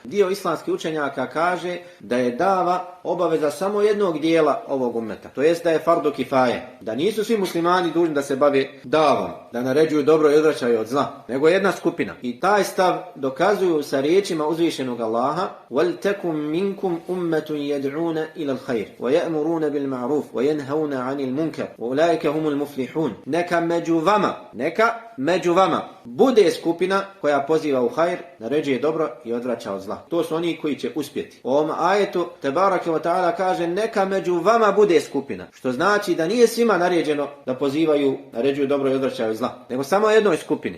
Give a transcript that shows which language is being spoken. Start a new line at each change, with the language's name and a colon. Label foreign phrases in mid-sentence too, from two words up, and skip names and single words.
Bosnian: Dio islamskih učenjaka kaže da je dava obaveza samo jednog dijela ovog ummeta. To jest da je
Arabic: فرض كفاية.
Bosnian: Da nisu svi muslimani dužni da se bave davom, da naređuju dobro i odvraćaju od zla, nego jedna skupina. I taj stav dokazuju sa riječima uzvišenog Allaha:
Arabic: وَلْتَكُمْ مِنْكُمْ أُمَّةٌ يَدْعُونَ إِلَى الْخَيْرِ وَيَأْمُرُونَ بِالْمَعْرُوفِ وَيَنْهَوْنَ عَنِ الْمُنكَرِ وَأُولَٰئِكَ هم المفلحون.
Bosnian: Neka među vama bude skupina koja poziva u hajr, naređuje dobro i odvraća od zla. To su oni koji će uspjeti. U ovom ajetu
Arabic: تبارك وتعالى
Bosnian: kaže neka među vama bude skupina, što znači da nije svima naređeno da pozivaju, naređuju dobro i odvraćaju od zla, nego samo jednoj skupini.